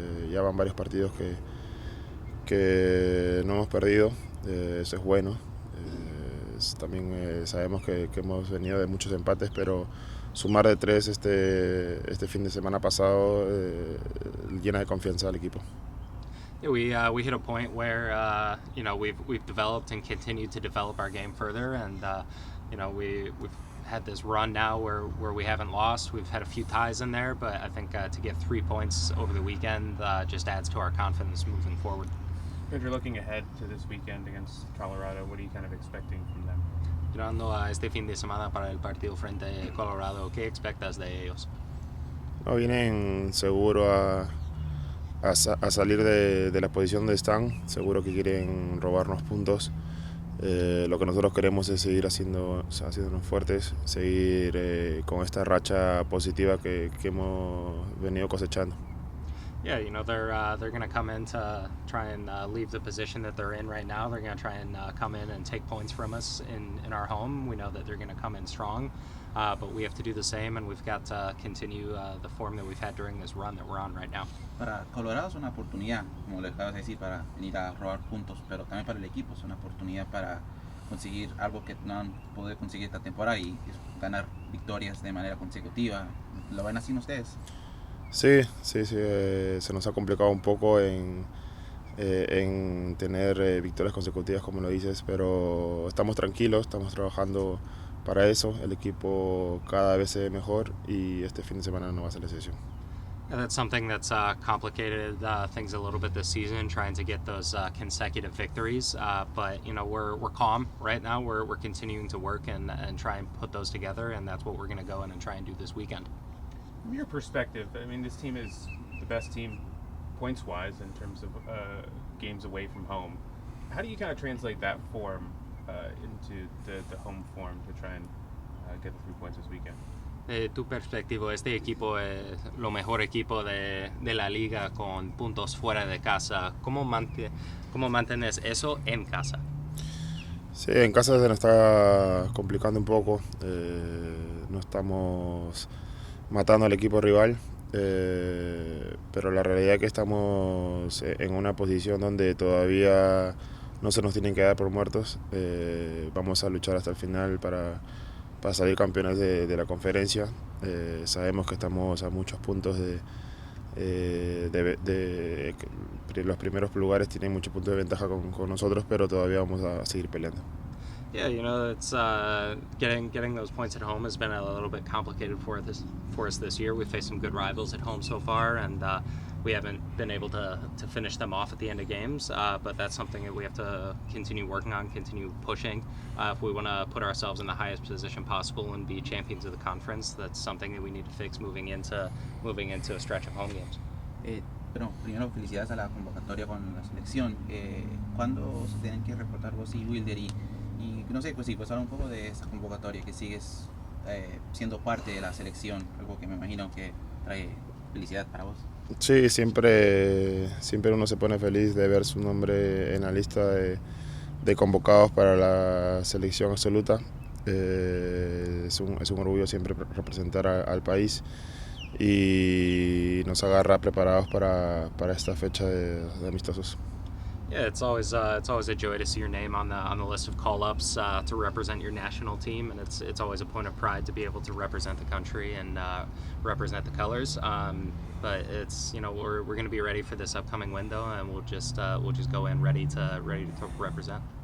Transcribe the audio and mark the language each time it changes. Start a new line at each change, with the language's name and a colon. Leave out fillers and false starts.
Spanish: Ya van varios partidos que no hemos perdido, eso es bueno. También sabemos que hemos venido de muchos empates, pero sumar de 3 este fin de semana pasado llena de confianza al equipo.
English: Yeah, we hit a point where we've developed and continued to develop our game further, and we've had this run now where we haven't lost. We've had a few ties in there, but I think to get 3 points over the weekend just adds to our confidence moving forward. Pedro, looking ahead to this weekend against Colorado, what are you kind of expecting from them?
Spanish: Mirando a este fin de semana para el partido frente a Colorado, ¿qué expectas de ellos? No, vienen seguro a salir de la posición donde están, seguro que quieren robarnos puntos. Lo que nosotros queremos es seguir haciéndonos fuertes, seguir con esta racha positiva que hemos venido cosechando.
English: Yeah, they're going to come in to try and leave the position that they're in right now. They're going to try and come in and take points from us in our home. We know that they're going to come in strong, but we have to do the same, and we've got to continue the form that we've had during this run that we're on right now.
Spanish: Para Colorado es una oportunidad, como le acabas de decir, para venir a robar puntos, pero también para el equipo es una oportunidad para conseguir algo que no han podido conseguir esta temporada y ganar victorias de manera consecutiva. ¿Lo ven así ustedes? Sí, se nos ha complicado un poco en tener victorias consecutivas, como lo dices, pero estamos tranquilos, estamos trabajando para eso. El equipo cada vez se ve mejor y este fin de semana no va a ser la excepción.
English: Yeah, that's something that's complicated things a little bit this season, trying to get those consecutive victories. But you know, we're calm right now. We're continuing to work and try and put those together, and that's what we're going to go in and try and do this weekend. From your perspective, I mean, this team is the best team points-wise in terms of games away from home. How do you kind of translate that form into the home form to try and get the 3 points this weekend?
Spanish: De tu perspectiva, este equipo es lo mejor equipo de la liga con puntos fuera de casa. ¿Cómo mantienes eso en casa? Sí, en casa se nos está complicando un poco. No estamos matando al equipo rival, pero la realidad es que estamos en una posición donde todavía no se nos tienen que dar por muertos. Vamos a luchar hasta el final para salir campeones de la conferencia. Sabemos que estamos a muchos puntos de los primeros lugares, tienen muchos puntos de ventaja con nosotros, pero todavía vamos a seguir peleando.
English: Yeah, you know, it's getting those points at home has been a little bit complicated for us this year. We've faced some good rivals at home so far, and we haven't been able to finish them off at the end of games. But that's something that we have to continue working on, continue pushing. If we want to put ourselves in the highest position possible and be champions of the conference, that's something that we need to fix moving into a stretch of home games.
Spanish: Pero primero, felicidades a la convocatoria con la selección. ¿Cuándo se tienen que reportar vos y Wilder? Y no sé, pues sí, pues habla un poco de esa convocatoria, que sigues siendo parte de la selección, algo que me imagino que trae felicidad para vos. Sí, siempre uno se pone feliz de ver su nombre en la lista de convocados para la selección absoluta. Es un orgullo siempre representar al país y nos agarra preparados para esta fecha de amistosos.
English: Yeah, it's always a joy to see your name on the list of call-ups to represent your national team, and it's always a point of pride to be able to represent the country and represent the colors. But it's, you know, we're going to be ready for this upcoming window, and we'll just go in ready to represent.